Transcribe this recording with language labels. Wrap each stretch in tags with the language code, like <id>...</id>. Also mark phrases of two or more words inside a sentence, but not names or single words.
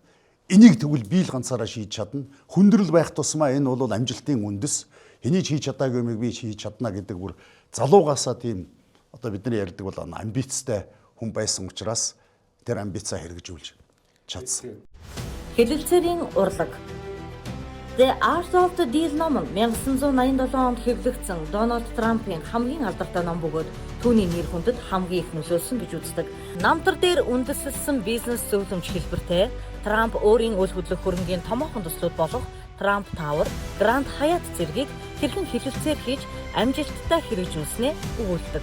<mn>Энийг тэгвэл би л ганцаараа шийдэж чадна. Хүндрэл байх тусмаа энэ бол амжилтын үндэс. Энийг хийж чадаагүй юмыг би хийж чадна гэдэг бүр залуугаасаа тийм одоо бидний ярьдаг бол амбицтай хүн байсан учраас тэр амбицаа хэрэгжүүлж чадсан. Хэлэлцээрийн урлаг. The Art of the Deal ном нь 1987 онд хэвлэгдсэн Дональд Трампын хамгийн алдартай ном бөгөөд түүний нэр хүндэд хамгийн их нөлөөлсөн гэж үздэг. Намтар дээр үндэслэлсэн бизнес зөвлөмж хэлбэртэй Трамп өөрийн үйл хөдлөх хөрөнгийн томоохон төслүүд болох Трамп Тауэр, Гранд Хаят зэргийг хэрхэн хэлэлцээр хийж амжилттай хэрэгжүүлснээ өгүүлдэг.</mn>